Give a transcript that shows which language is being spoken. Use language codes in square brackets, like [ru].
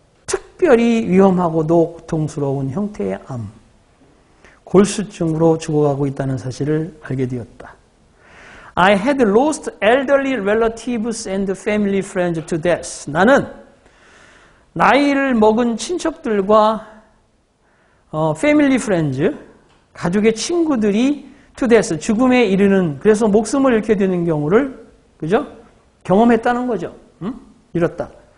[ko] 특별히 위험하고도 고통스러운 형태의 암 골수증으로 죽어가고 있다는 사실을 알게 되었다. [en] I had lost elderly relatives and family friends to death. [ko] 나는 나이를 먹은 친척들과 family friends, 가족의 친구들이 [en] to death, [ko] 죽음에 이르는, 그래서 목숨을 잃게 되는 경우를, 그죠? 경험했다는 거죠. 응? 잃었다.